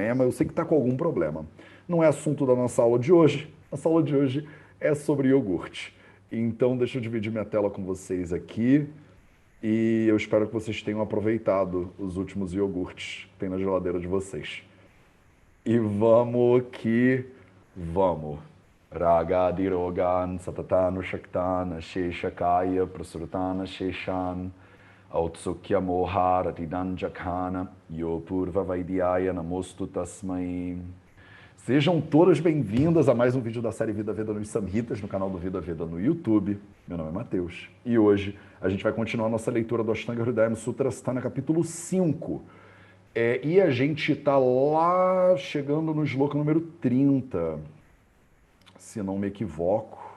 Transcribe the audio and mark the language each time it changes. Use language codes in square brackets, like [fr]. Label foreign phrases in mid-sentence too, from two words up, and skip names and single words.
[pt] Eu sei que está com algum problema. Não é assunto da nossa aula de hoje. Nossa aula de hoje é sobre iogurte. Então, deixa eu dividir minha tela com vocês aqui. E eu espero que vocês tenham aproveitado os últimos iogurtes que tem na geladeira de vocês. E vamos que vamos. [sa] Ragadirogan satatana shaktana sheshakaya prasurtana sheshan autsukya moharatidan jakhana yopurva vaidyaya namostu tasmai. [pt] Sejam todas bem-vindas a mais um vídeo da série Vida Veda nos Samhitas, no canal do Vida Veda no YouTube. Meu nome é Matheus e hoje a gente vai continuar nossa leitura do Ashtanga Hridayam Sutra, está no capítulo 5. E a gente está lá chegando no shloka número 30, se não me equivoco.